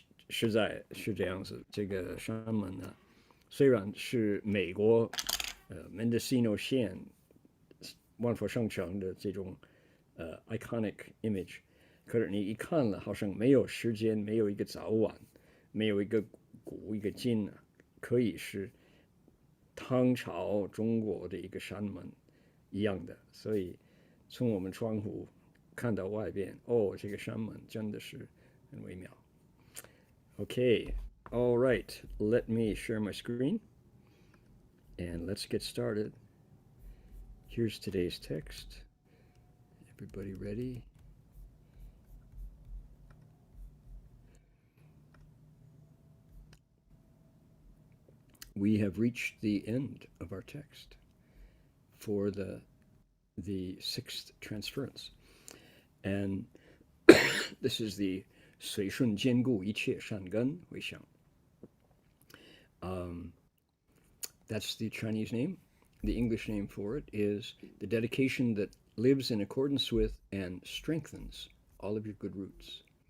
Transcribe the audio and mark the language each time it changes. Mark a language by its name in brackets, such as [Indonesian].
[Chinese] 实在是这样子，这个山门呢，虽然是美国Mendocino 县万佛圣城的这种 [English] iconic image， [Chinese] 可是你一看了，好像没有时间，没有一个早晚，没有一个古一个今可以是唐朝中国的一个山门一样的，所以从我们窗户看到外边，这个山门真的是很微妙。 [English] Okay, all right, let me share my screen and let's get started. Here's today's text. Everybody ready? We have reached the end of our text for the sixth transference. And this is the 随顺兼顾一切善根回向. That's the Chinese name. The English name for it is the dedication that lives in accordance with and strengthens all of your good roots.